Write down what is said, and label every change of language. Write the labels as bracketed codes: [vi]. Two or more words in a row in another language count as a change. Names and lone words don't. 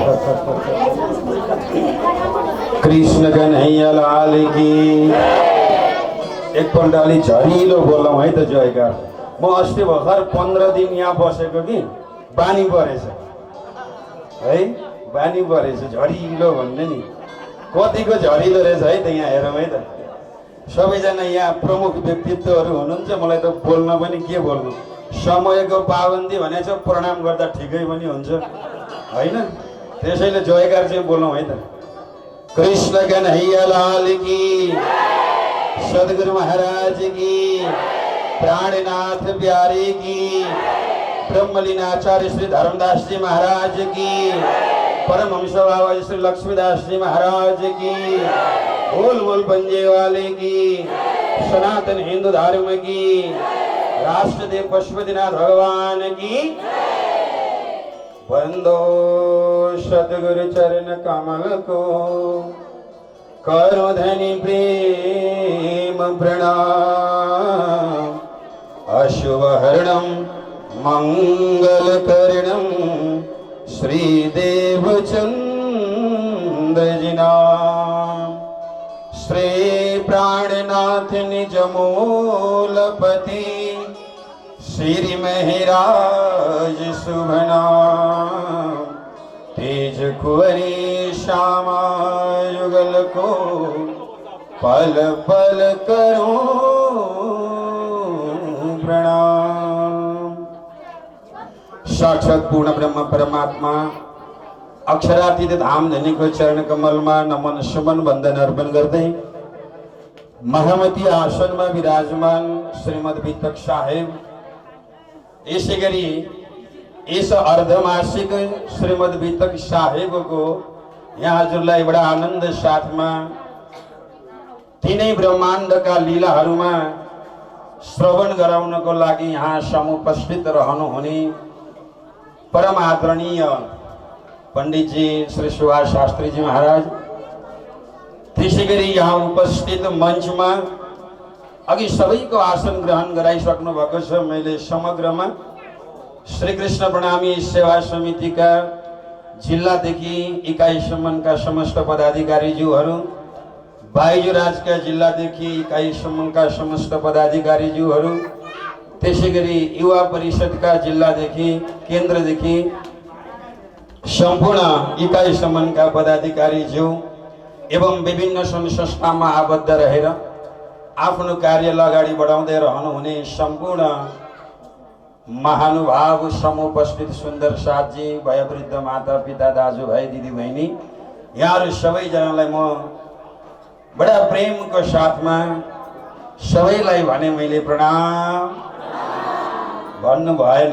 [hi] कृष्ण कन्हैया लाल की। [ne] एकपल्ट अलि झरिलो बोलौँ है त जयकार। म अस्ति भर्खर 15 दिन यहाँ बसेको कि बानी परेछ है, बानी परेछ झरिलो भन्ने नि। कतिको झरिलो रहेछ है त यहाँ हेरौँ है त। सबैजना यहाँ प्रमुख व्यक्तित्वहरू हुनुहुन्छ। मलाई त बोल्न पनि के बोल्नु, समयको पाबन्दी भनेछ, प्रणाम गर्दा ठिकै पनि हुन्छ हैन। त्यसैले जयकार चाहिँ बोलौँ है त। [hi] कृष्ण कन्हैया लाल की, सद्गुरु महाराज की, प्राणनाथ प्यारे की, ब्रह्मलीन आचार्य श्री धर्मदास जी महाराज की, परमहंस बाबा श्री लक्ष्मीदास जी महाराज की, बोल बोल पंजे वाले की, सनातन हिंदू धर्म की, राष्ट्रदेव पशुपतिनाथ भगवान की। बंदो सद्गुरु चरण कमल को, करो धनी प्रेम प्रणाम। अशुभ हरणम मंगल करणम श्रीदेव चंद्र जी नाम। श्री प्राणनाथ निज मूलपति, श्री महराज शुभ नाम। तेज कुंवरी श्यामा युगल को, पल पल करो प्रणाम। [ne] साक्षात पूर्ण ब्रह्म परमात्मा अक्षरातीत धाम धनी को चरण कमल में नमन सुमन वंदन अर्पण गर्दै महामती आसन में विराजमान श्रीमद वितक साहेब, यसै गरी इस अर्धमासिक श्रीमद वितक साहेब को यहाँ हजुरलाई बड़ा आनंद साथ में तीनै ब्रह्मांड का लीलाहरूमा श्रवण गराउनको लागि यहाँ समुपस्थित रहनुहुने परम आदरणीय पंडित जी श्री सुभाष शास्त्री जी महाराज, त्यसै गरी यहाँ उपस्थित मंच में अघि सबैको आसन ग्रहण गराइसक्नु भएको छ। मैले समग्रमा श्री कृष्ण प्रणामी सेवा समिति का जिल्लादेखि इकाइसम्मका समस्त पदाधिकारीज्यूहरू, बाइजुराज का जिल्लादेखि इकाइसम्मका समस्त पदाधिकारीज्यूहरू, त्यसै गरी युवा परिषद का जिल्लादेखि केन्द्रदेखि सम्पूर्ण इकाइसम्मका पदाधिकारीज्यू एवं विभिन्न संघ संस्थामा आबद्ध रहेर आफ्नो कार्यलाई अगाडि बढाउँदै रहनुहुने सम्पूर्ण महानुभाव समुपस्थित सुन्दर साथजी, वयोवृद्ध माता पिता दाजुभाइ दिदी बहिनी, यहाँहरू सबैजनालाई म बडा प्रेमको साथमा सबैलाई भने मैले प्रणाम भन्नु भएन।